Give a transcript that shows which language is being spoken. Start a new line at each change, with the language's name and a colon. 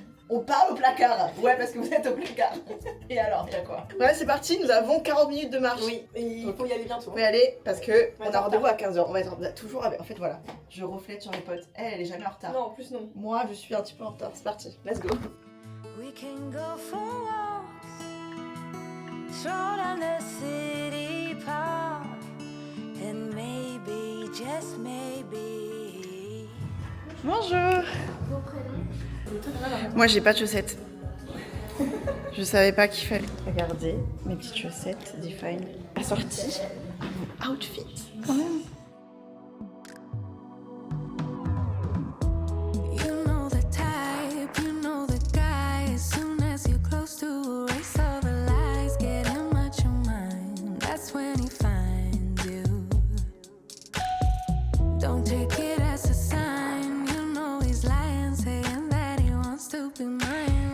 French: On parle au placard. Ouais, parce que vous êtes au placard. Et alors, il y a quoi? Voilà, c'est parti, nous avons 40 minutes de marche. Oui, et il faut y aller bientôt. Faut y aller parce que on a Attends, rendez-vous à 15h. On va être toujours avec... En fait, voilà, je reflète sur mes potes. Elle est jamais en retard. Non, en plus non. Moi, je suis un petit peu en retard. C'est parti,
English: let's go. We can go for walks, stroll down the city park, and maybe, just maybe.
French: Bonjour. Moi j'ai pas de chaussettes. Je savais pas qu'il fallait. Regardez mes petites chaussettes Define assorties à mon outfit quand même.
English: You know the type, you know the guy. As soon as you're close to erase all the lies, get him out your mind. That's when he finds you. Don't take it as a sign. You know he's lying, saying that he wants to be mine.